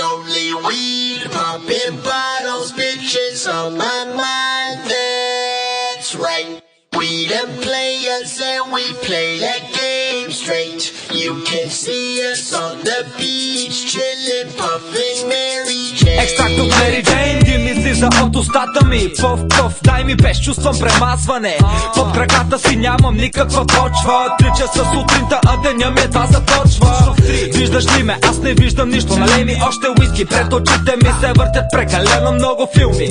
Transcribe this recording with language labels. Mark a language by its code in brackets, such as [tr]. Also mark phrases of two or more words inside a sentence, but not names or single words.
[en] Only weed, popping bottles, bitches on my mind. That's right. We the players and we play that game straight. You can see us on the beach, chillin', puffin' Mary Jane. [bg] Екстракт от Mary Jane, дим излиза от устата ми. Пъв, дай ми без чувствам премазване. Под краката си нямам никаква почва. 3 часа сутринта, а деня ми едва започва. Виждаш ли ме? Аз не виждам нищо. Налей ми още уиски, пред очите ми се въртят прекалено много филми.